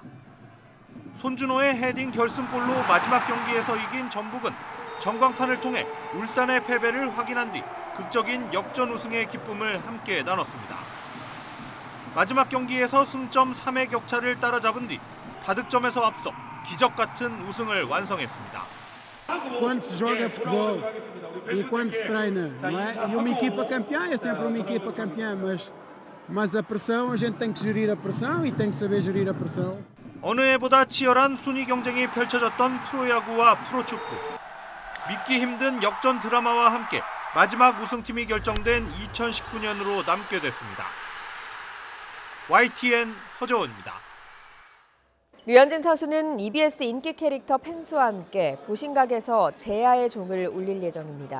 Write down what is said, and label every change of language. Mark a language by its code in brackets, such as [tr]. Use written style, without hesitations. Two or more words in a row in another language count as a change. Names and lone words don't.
[ko] 손준호의 헤딩 결승골로 마지막 경기에서 이긴 전북은 전광판을 통해 울산의 패배를 확인한 뒤 극적인 역전 우승의 기쁨을 함께 나눴습니다. 마지막 경기에서 승점 3의 격차를 따라잡은 뒤 다득점에서 앞서 기적 같은 우승을 완성했습니다. [pt] Quando se joga futebol e quando se treina, não é? E uma equipa campeã é sempre uma equipa campeã, mas a pressão, a gente tem que gerir a pressão e tem que saber gerir a pressão. [ko] 어느 해보다 치열한 순위 경쟁이 펼쳐졌던 프로야구와 프로축구. 믿기 힘든 역전 드라마와 함께 마지막 우승팀이 결정된 2019년으로 남게 됐습니다. YTN 허재원입니다. 류현진 선수는 EBS 인기 캐릭터 펭수와 함께 보신각에서 제야의 종을 울릴 예정입니다.